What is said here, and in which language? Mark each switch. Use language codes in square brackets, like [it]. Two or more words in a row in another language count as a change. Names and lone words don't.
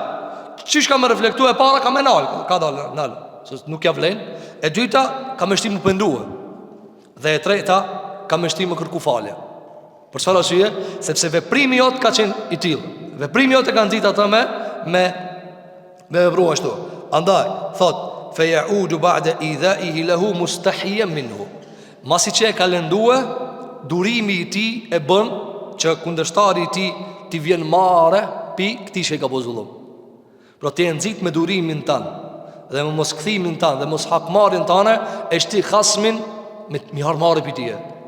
[sq] Çish ka me reflektu e para ka me ka dal, se nuk ja vlen. E dyta ka me shtim më pendue. Dhe e treta ka me shtim më kërku falje. Për çfarë arsye? Sepse veprimi jot ka qenë i tillë. Veprimi jot e ka nxit atë me vepru ashtu. Andaj thot [ar] فيعود بعد إيذائه له مستحييا منه. [sq] Masi që e ka lëndue, durimi i tij e bën që kundërshtari i tij ti vjen marrë pi këtij që ka bozullum. Pra ti e nxit me durimin tan dhe me mos kthimin tan dhe mos hakmarrjen tane, e shti hasmin me harmarrë pi tije.